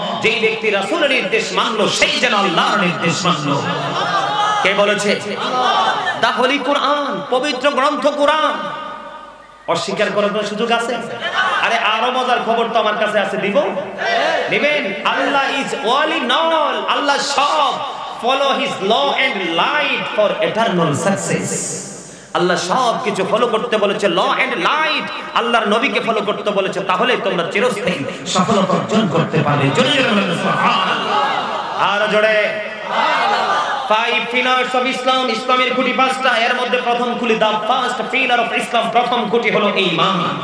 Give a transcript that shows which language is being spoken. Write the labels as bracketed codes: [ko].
[bn] যেই ব্যক্তি রাসূলের নির্দেশ মানলো সেই যেন আল্লাহর নির্দেশ মানলো। কে বলেছে? আল্লাহ। [en] the holy Quran, [bn] পবিত্র গ্রন্থ কোরআন। অস্বীকার করার কোনো সুযোগ আছে? আরে আরো মজার খবর তো আমার কাছে আছে, দিব? নেবেন? আল্লাহ [en] is all in all, [bn] আল্লাহ সব। [en] Follow his law and light for eternal success. [bn] আল্লাহ সব কিছু ফলো করতে বলেছে, ল এন্ড লাইট। আল্লাহর নবীকে ফলো করতে বলেছে, তাহলে তোমরা চিরস্থায়ী সফলতা অর্জন করতে পারবে। জোরে জোরে বলেন সুবহানাল্লাহ। আর জোরে সুবহানাল্লাহ। [en] 5 pillars of Islam, [bn] ইসলামের খুঁটি 5টা, এর মধ্যে প্রথম খুঁটি, [en] the first pillar of Islam, [bn] প্রথম খুঁটি হলো ঈমান।